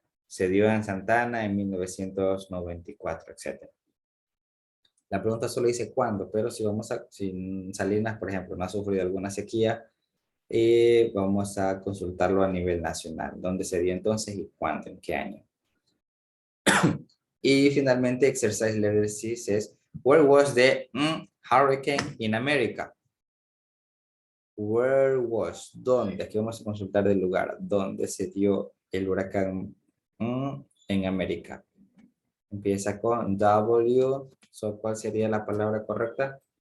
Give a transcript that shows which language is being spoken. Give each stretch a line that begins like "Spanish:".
Spanish: Se dio en Santana en 1994, etc. La pregunta solo dice cuándo, pero si Salinas, por ejemplo, no ha sufrido alguna sequía, vamos a consultarlo a nivel nacional. ¿Dónde se dio entonces y cuándo? ¿En qué año? Y finalmente,
English: exercise letter 6 es, where was the hurricane in America? Where was, ¿dónde?
Spanish: Aquí vamos a consultar el lugar, ¿dónde se dio el huracán en América? Empieza con W, ¿cuál sería la palabra correcta?